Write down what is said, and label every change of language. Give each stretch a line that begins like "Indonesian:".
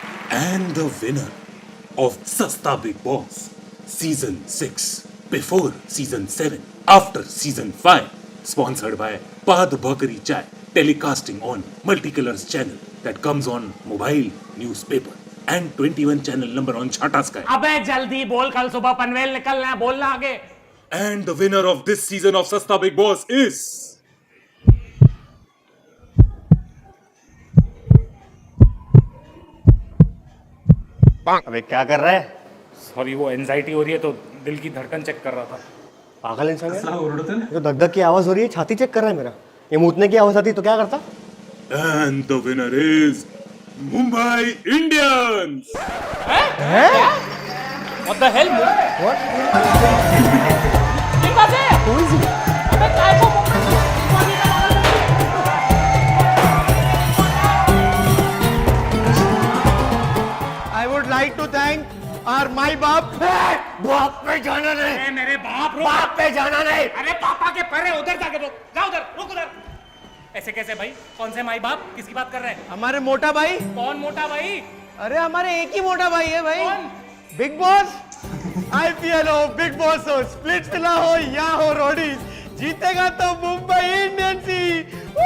English: And the winner of Sasta Big Boss Season 6, before Season 7, after Season 5, sponsored by Pad Bhakari Chai, telecasting on Multicolors channel that comes on mobile, newspaper and 21 channel number on Chhata Sky.
Hindi: अबे जल्दी बोल, कल सुबह पनवेल निकलना है, बोलना आगे।
English: And the winner of this season of Sasta Big Boss is
Hindi: अबे क्या कर रहा है? सॉरी वो एंजाइटी हो रही है तो दिल की धड़कन चेक कर रहा था। पागल इंसान है। जो धक की आवाज हो रही है, छाती चेक कर रहा है मेरा। ये मूतने की आवाज आती तो क्या करता?
English: and the winner is Mumbai Indians. What the hell? What?
Hindi: ये बात है?
English: Who is he?
Hindi: अबे काय को
English: I would like to thank our my बाप।
Hindi: बाप पे जाना नहीं। मेरे बाप पे जाना नहीं। अरे पापा के पैर उधर जाके रुक, जा उधर, रुक उधर। ऐसे कैसे भाई? कौन से माई बाप? किसकी बात कर रहे हैं? हमारे मोटा भाई। कौन मोटा भाई? अरे हमारे एक ही मोटा भाई है भाई। कौन? Big boss. IPL हो, बिग बॉस हो, स्प्लिट्स विला हो या हो रोडीज, जीतेगा तो मुंबई इंडियंस ही।